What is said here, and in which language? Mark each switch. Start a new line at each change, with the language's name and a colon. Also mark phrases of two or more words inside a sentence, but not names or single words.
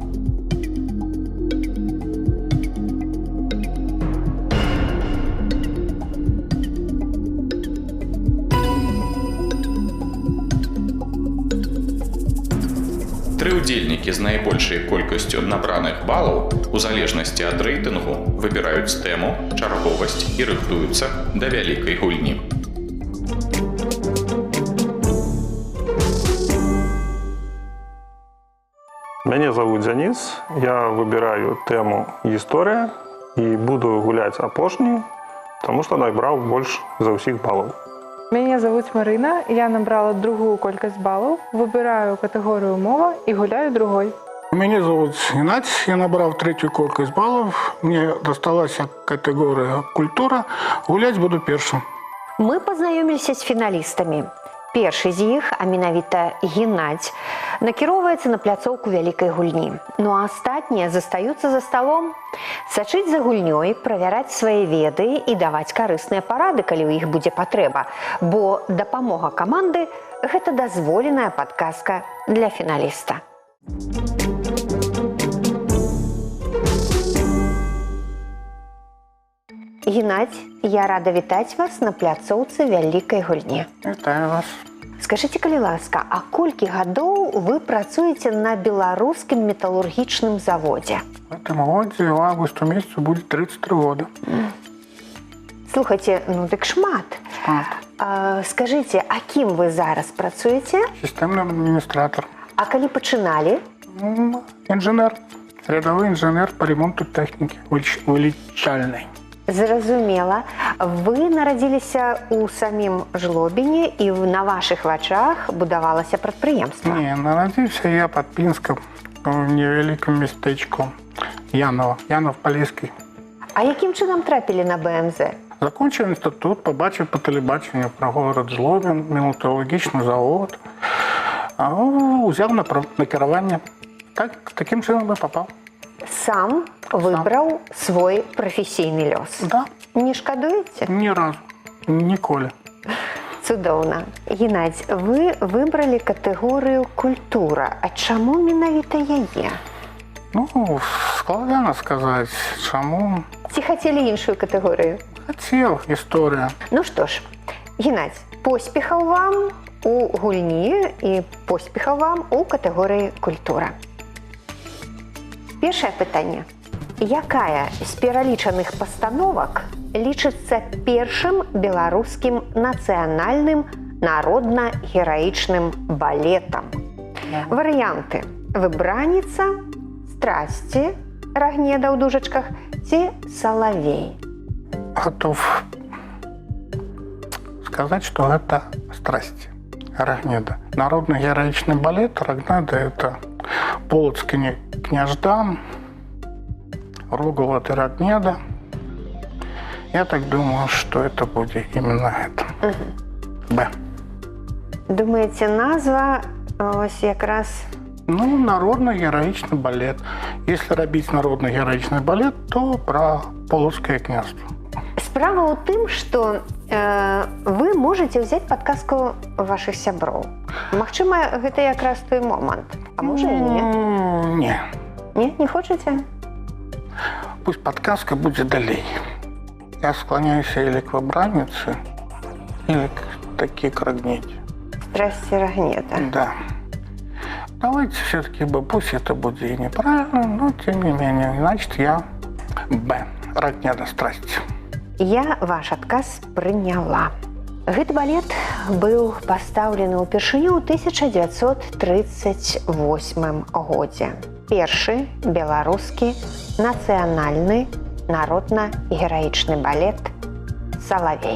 Belarusian: Тры удзельнікі з найбольшай колькасцю набраных балаў у залежнасці ад рэйтынгу выбіраюць тэму, чарговасць і рыхтуюцца да вялікай гульні.
Russian: Меня зовут Денис, я выбираю тему «История» и буду гулять апошнюю, потому что набрал больше за усіх баллов. Меня зовут Марина, я набрала другую колькость баллов, выбираю категорию «Мова» и гуляю другой. Меня зовут Геннадий, я набрал 3-ю колькость баллов, мне досталась категория «Культура», гулять буду першим.
Belarusian: Мы пазнаёміліся з фіналістамі. Першы з іх, а менавіта Геннадзь, накіроўваецца на пляцоўку вялікай гульні. Ну а астатнія застаюцца за сталом. Сачыць за гульнёй, правяраць свае веды і даваць карысныя парады, калі ў іх будзе патрэба. Бо дапамога каманды – гэта дазволеная падказка для фіналіста. Геннадзь, я рада вітаць вас на пляцоўцы вялікай гульні. Вітаю вас. Скажыце, калі ласка, а колькі гадоў вы працуеце на беларускім металургічным заводзе?
Russian: В этом году в августе месяце будет 33 года.
Belarusian: Слухайте, ну дык шмат. Скажыце, а кім вы зараз працуеце?
Russian: Системный администратор.
Belarusian: А калі пачыналі?
Russian: Инженер.
Ukrainian: Рядовий інженер по ремонту техніки вилічальної.
Belarusian: Зразумела. Ви нарадзіліся ў самім Жлобіне і на вашых вачах будавалася прадпрыемства.
Ukrainian: Не, народився я під Пінском, в невеликому містечку Янова, Янов-Поліський.
Belarusian: А якім чынам трапілі на БМЗ?
Ukrainian: Закончив інститут, побачив по телебаченню про город Жлобін, металургічний завод. Узяв на керування. Таким чином і попав.
Belarusian: Сам выбраў свой прафесійны лёс.
Russian: Да,
Belarusian: Не шкадуеце?
Ukrainian: ні разу, ніколи.
Belarusian: Цудоўна. Геннадзь, вы выбралі катэгорыю культура. А чаму менавіта яе?
Ukrainian: Ну, складана сказати, чому.
Belarusian: Ці хацелі іншую катэгорыю?
Ukrainian: Хотів, історія.
Belarusian: Ну што ж, Геннадзь, поспехаў вам у гульні і поспехаў вам у катэгорыі культура. Першае пытанне. Якая з пералічаных пастановак лічыцца першым беларускім нацыянальным народна-гераічным балетам? Варыянты: выбранніца, страсці, Рагнеда ў дужачках ці Салавей.
Russian: Готов сказать, что это страсть Рагнеда. Народный героичный балет Рагнеда – это Полоцкий княждан, Рогулат и Рагнеда. Я так думаю, что это будет именно это. Б.
Belarusian: Думаеце, назва ось якраз Ну,
Russian: народный героичный балет. Если робить народный героичный балет, то про Полоцкое княжество.
Belarusian: справа ў тым, што
Russian: вы можете
Belarusian: ўзяць падказку вашых сяброў. Магчыма, гэта якраз той момант. А можа і не. Не. Не хочаце?
Russian: Пусть подсказка будет далее. Я склоняюсь или к выбраннице, или к Рагнеде.
Belarusian: Страсці Рагнеда.
Russian: Да. Давайте все-таки Б. Пусть это будет и неправильно, но тем не менее. Значит, я Б. Рагнеда страсть.
Belarusian: Я ваш адказ прыняла. Гэты балет быў пастаўлены ўпершыню ў 1938 годзе. Першы беларускі нацыянальны народна-гераічны балет «Салавей».